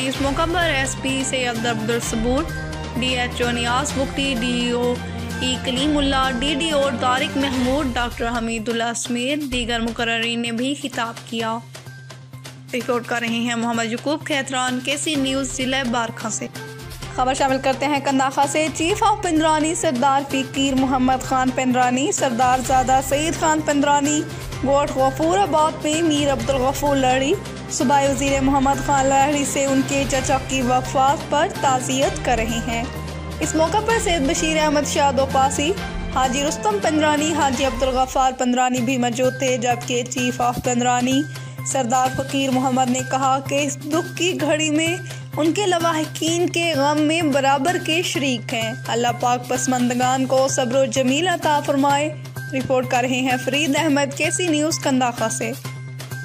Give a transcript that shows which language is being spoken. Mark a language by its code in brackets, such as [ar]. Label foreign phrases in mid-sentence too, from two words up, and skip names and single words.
[ur] اس موقع پر SP سید عبدالصبور، DHO نیاز بختی، DO کلیم اللہ، DDO طارق محمود، ڈاکٹر حمید اللہ سمیت دیگر مقررین نے بھی خطاب کیا. رپورٹ کر رہے ہیں محمد یعقوب کھیتران، کے سی نیوز، ضلع بارکھا سے. خبر شامل کرتے ہیں کنداکھا سے. [en] chief of [ur] پندرانی سردار فقیر محمد خان پندرانی، سردار زادہ سعید خان پندرانی، گوٹھ غفورآباد میں میر عبدالغفور لہڑی صوبائی وزیر محمد خان لہڑی سے ان کے چچا کی وفات پر تعزیت کر رہے ہیں. اس موقع پر سید بشیر احمد شاہ دوپاسی، حاجی رستم پندرانی، حاجی عبدالغفار پندرانی بھی موجود تھے. جبکہ [en] chief of [ur] پندرانی سردار فقیر محمد نے کہا کہ اس دکھ کی گھڑی میں ان کے لواحقین کے غم میں برابر کے شریک ہیں. اللہ پاک پسماندگان کو صبر جمیل عطا فرمائے. رپورٹ کر رہے ہیں فرید احمد، کے سی نیوز، کنداکھا سے.